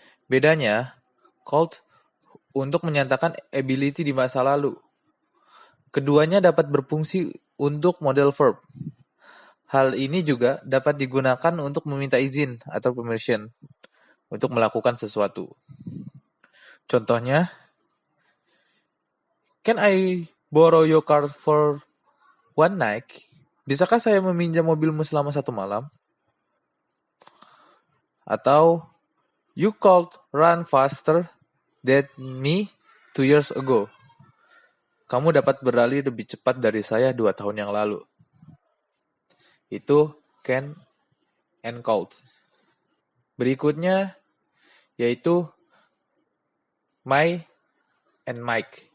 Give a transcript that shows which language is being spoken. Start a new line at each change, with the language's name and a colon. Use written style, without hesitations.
Indonesian: Bedanya, could untuk menyatakan ability di masa lalu. Keduanya dapat berfungsi untuk modal verb. Hal ini juga dapat digunakan untuk meminta izin atau permission. untuk melakukan sesuatu. Contohnya,
English: can I borrow your car for one night?
Indonesian: Bisakah saya meminjam mobilmu selama 1 malam? Atau,
English: you could run faster than me 2 years ago.
Indonesian: Kamu dapat berlari lebih cepat dari saya 2 tahun yang lalu. Itu
English: can and could.
Indonesian: Berikutnya yaitu
English: my and might.